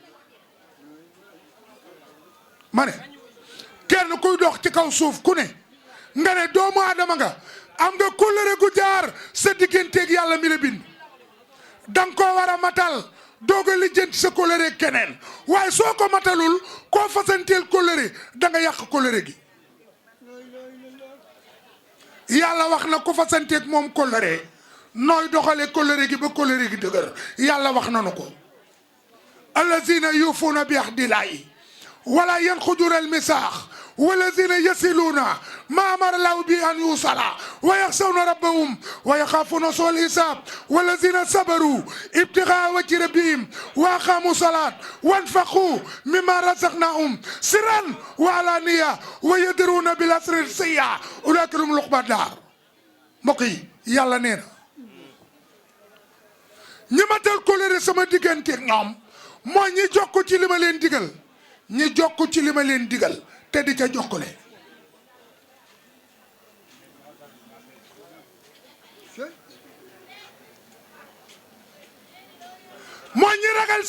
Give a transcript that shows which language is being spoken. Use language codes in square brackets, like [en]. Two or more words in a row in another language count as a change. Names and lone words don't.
[wo] ma ne kenn kuy dox ci kaw suuf ku ne nga ne doomu aadama nga am nga kóllëre gu jaar sa digganteeg yàlla mi la bind danga koo war a matal dooga lijjanti sa kóllëre keneen waaye soo ko matalul koo fasanteel kóllëre da nga yàq kóllëre gi yàlla wax na ku fasanteeg moom kóllëre nooy doxale kóllëre gi ba kóllëre gi dëgër yàlla wax nanu ko [ar] الذين يوفون بعهد الله ولا ينقضون الميثاق والذين يصلون ما أمر الله به أن يوصل ويخشون ربهم ويخافون سوء الحساب والذين صبروا ابتغاء وجه ربهم وأقاموا الصلاة وانفقوا مما رزقناهم سرا وعلانية ويدرون بالأسرار السيئة أولئك هم عقبى الدار [wo] mbokk yi yàlla nee na ñi matal kóllëre sama digganteeg ñoom mooy ñi jokk ci li ma leen digal ñi jokk ci li ma leen digal te di ca jokkale mooy ñi ragal